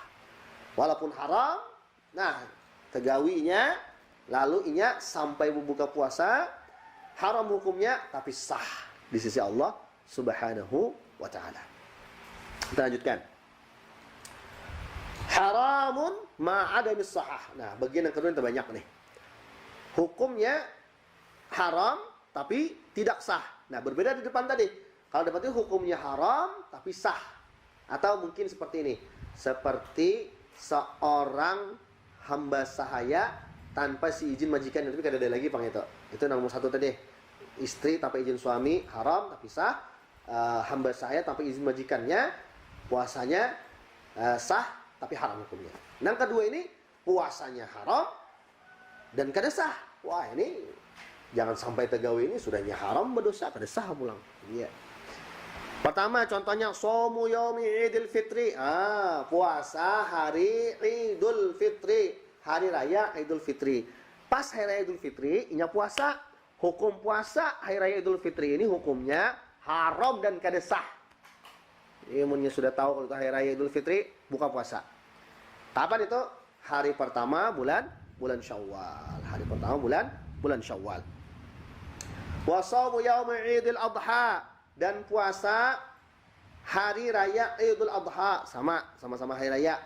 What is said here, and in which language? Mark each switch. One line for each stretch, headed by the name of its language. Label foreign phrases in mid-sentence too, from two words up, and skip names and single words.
Banjar: Walaupun haram, tegawinya lalu inya sampai berbuka puasa, haram hukumnya tapi sah di sisi Allah
Arabic: Subhanahu wa ta'ala.
Indonesian: Kita lanjutkan.
Arabic: Haramun ma'adamis sahah.
Indonesian: Nah, bagian yang kedua yang terbanyak nih. Hukumnya haram tapi tidak sah. Nah, berbeda di depan tadi. Kalau depan itu hukumnya haram tapi sah. Atau mungkin seperti ini. Seperti seorang hamba sahaya tanpa si izin majikan.
Banjar: Tapi kada ada lagi pang itu.
Indonesian: Itu nomor satu tadi. Istri tanpa izin suami haram tapi sah. Hamba sahaya tanpa izin majikannya puasanya sah tapi haram hukumnya.
Banjar: Yang kedua ini puasanya haram dan kada sah. Wah, ini jangan sampai tegawe ini sudahnya haram berdosa kada sah pulang.
Indonesian: Iya. Pertama contohnya
Arabic: shaumu yaumi
Indonesian: Idul Fitri. Puasa hari Idul Fitri, hari raya Idul Fitri.
Banjar: Pas hari raya Idul Fitri, inya puasa. Hukum puasa hari raya Idul Fitri ini hukumnya haram dan kada sah. Imunnya sudah tahu kalau itu hari raya Idul Fitri, buka puasa.
Indonesian: Kapan itu? Hari pertama bulan Syawal. Hari pertama bulan Syawal.
Arabic: Wa shaumu yaumi
Indonesian: Idul Adha, dan puasa hari raya Idul Adha, sama-sama hari raya.